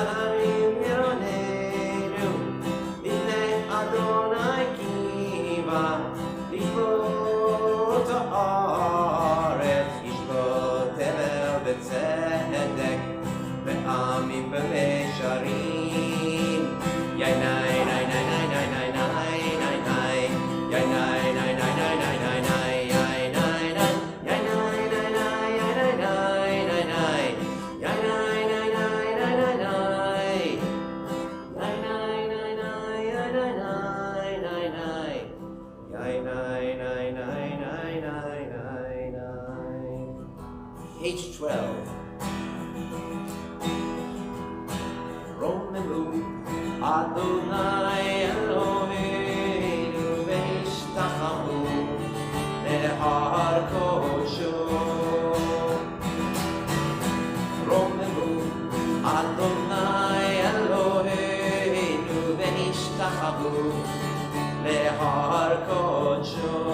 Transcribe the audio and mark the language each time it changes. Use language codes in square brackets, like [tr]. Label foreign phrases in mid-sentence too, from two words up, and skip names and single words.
[he] הרים ירוננו, לפני אדוני קיבה, לשפוט הארץ, ישפוט תבל בצדק, ועמים במישרים, יינאי נאי נאי נאי נאי נאי נאי נאי נאי, יינאי נאי נאי נאי נאי נאי נאי, יינאי נאי יינאי נאי נאי נאי נאי, יינאי נאי נאי נאי נאי נאי, יינאי נאי נאי נאי נאי נאי, יינאי נאי נאי נאי נאי נאי. [en] Page 12. [he] רוממו אדוני אלוהינו והשתחוו להר קודשו. רוממו אדוני אלוהינו והשתחוו להר קודשו.